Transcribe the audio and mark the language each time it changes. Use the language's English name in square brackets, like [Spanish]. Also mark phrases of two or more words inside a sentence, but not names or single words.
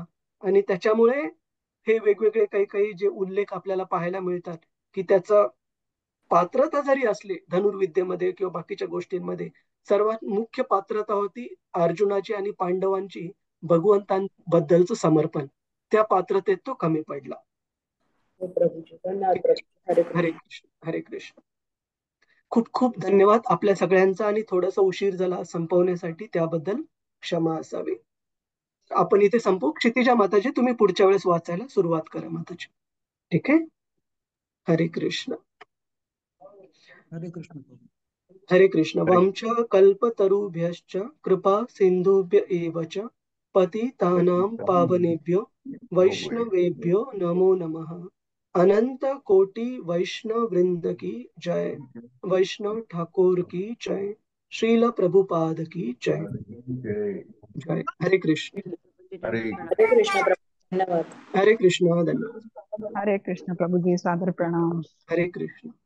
[Marathi] आणि त्याच्यामुळे हे वेगवेगळे काही काही जे उल्लेख आपल्याला पाहायला मिळतात की त्याचं पात्रता जरी असली धनुर्विद्येमध्ये किंवा बाकीच्या गोष्टींमध्ये, सर्वात मुख्य पात्रता होती अर्जुनाची आणि पांडवांची भगवंतांबद्दलचं समर्पण. त्या पात्रतेत तो कमी पडला. प्रभूजी धन्यवाद. प्रभूजी हरे कृष्ण. हरे कृष्ण. खूप खूप धन्यवाद आपल्या सगळ्यांचा, आणि थोडासा उशीर झाला संपवण्यासाठी त्याबद्दल क्षमा असावी. आपण इथे संपू. क्षितिजा माताजी, तुम्ही पुढच्या वेळेस वाचायला सुरुवात करा माताजी. ठीक आहे. हरे कृष्ण. हरे कृष्ण. हरे कृष्ण. [Sanskrit] वंश कल्पतरुभ्यश्च कृपा सिंधुभ्य एव च पतितानां पावनेभ्यो वैष्णवेभ्यो नमो नमः. [Hindi] अनंत कोटि वैष्णव वृंद की जय. वैष्णव ठाकुर की जय. श्रील प्रभुपाद की जय. जय. हरे कृष्ण. हरे [Marathi] हरे कृष्ण प्रभू, धन्यवाद. हरे कृष्ण. धन्यवाद. हरे कृष्ण प्रभुजी, सादर प्रणाम. हरे कृष्ण.